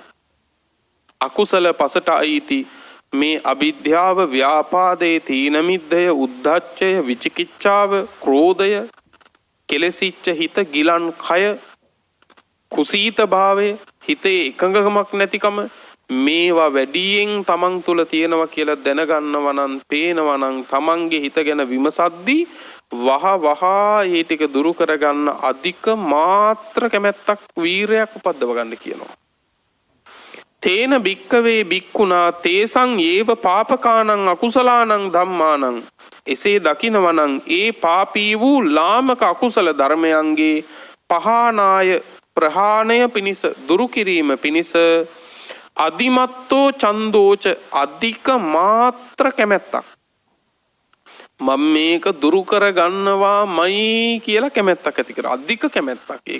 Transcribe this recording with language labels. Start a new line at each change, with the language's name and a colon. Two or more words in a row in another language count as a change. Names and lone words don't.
Sinhala: අකුසල පසට අයිති මේ අවිද්‍යාව ව්‍යාපාදේ තීන මිද්දය උද්ධච්චය විචිකිච්ඡාව ක්‍රෝධය කෙලසිච්ච හිත ගිලන් කය කුසීත භාවය හිතේ එකඟකමක් නැතිකම මේවා වැඩියෙන් තමන් තුළ තියෙනවා කියලා දැනගන්නවා නම් පේනවා නම් තමන්ගේ හිත ගැන විමසද්දී වහා ඒ ටික දුරු කරගන්න අධික මාත්‍ර කැමැත්තක් වීරයක් උපද්දව ගන්න කියනවා.
Pali: තේන භික්කවේ භික්ඛුනා තේසං ඒව පාපකානං අකුසලානං ධම්මානං.
Sinhala: එසේ දකිනවනම් ඒ පාපී වූ ලාමක අකුසල ධර්මයන්ගේ පහානාය ප්‍රහාණය පිණිස දුරු කිරීම පිණිස
Pali: අදිමත්තෝ චන්දෝච
Sinhala: අධික මාත්‍ර කැමැත්තක් මම මේක දුරු කරගන්නවාමයි කියලා කැමැත්තක් ඇති කර අධික කැමැත්තක් ඒක.